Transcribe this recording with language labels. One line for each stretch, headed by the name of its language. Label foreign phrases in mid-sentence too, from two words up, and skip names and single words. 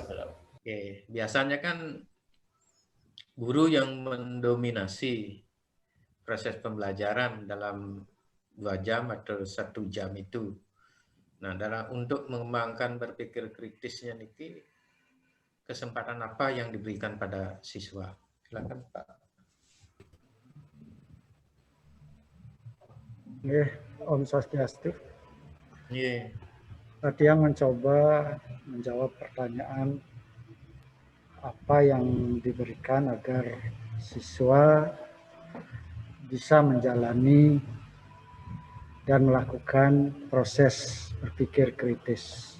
Indonesian: Oke, biasanya kan guru yang mendominasi proses pembelajaran dalam 2 jam atau 1 jam itu. Nah, untuk mengembangkan berpikir kritisnya niki, kesempatan apa yang diberikan pada siswa? Silakan Pak. Om Swastiastu. Yeah. Tiang mencoba menjawab pertanyaan apa yang diberikan agar siswa bisa menjalani dan melakukan proses berpikir kritis.